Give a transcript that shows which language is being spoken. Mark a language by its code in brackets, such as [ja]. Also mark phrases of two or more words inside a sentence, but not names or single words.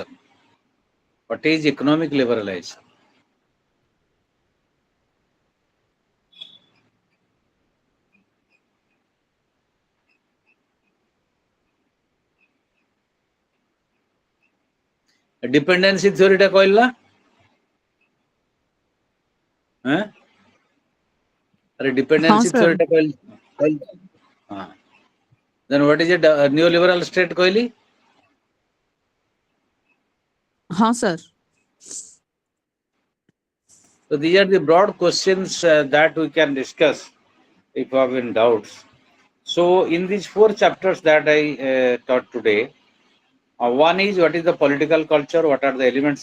[en] What is economic liberalization? Dependency theory [or] ଟା କହଲା? हैं? अरे dependency [en] sir. theory [or] ଟା କହଲା? ହଁ. [en] Then what is a neoliberal state कहली? हाँ sir. So these are the broad questions that we can discuss if you have any doubts. So in these 4 chapters that I taught today, one is what is the political culture, what are the elements